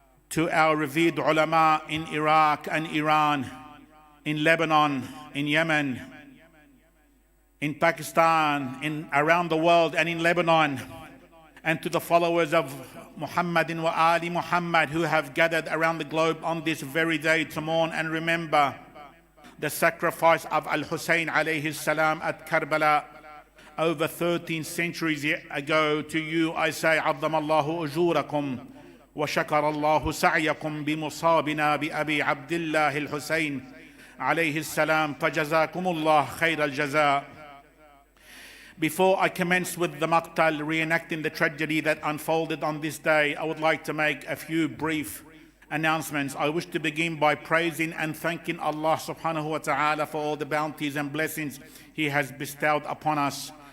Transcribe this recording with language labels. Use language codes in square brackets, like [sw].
[en] To our revered ulama in Iraq and Iran, in Lebanon, in Yemen, in Pakistan, around the world and in Lebanon, and to the followers of Muhammadin wa Ali Muhammad who have gathered around the globe on this very day to mourn and remember the sacrifice of Al-Husayn alayhi salam at Karbala over 13 centuries ago. To you I say, [ar] عظم الله أجوركم وشكر الله سعيكم بمصابنا بأبي عبد الله الحسين عليه السلام فجزاكم الله خير الجزاء. [en] Before I commence with the maqtal reenacting the tragedy that unfolded on this day, I would like to make a few brief announcements. I wish to begin by praising and thanking Allah subhanahu wa ta'ala for all the bounties and blessings He has bestowed upon us.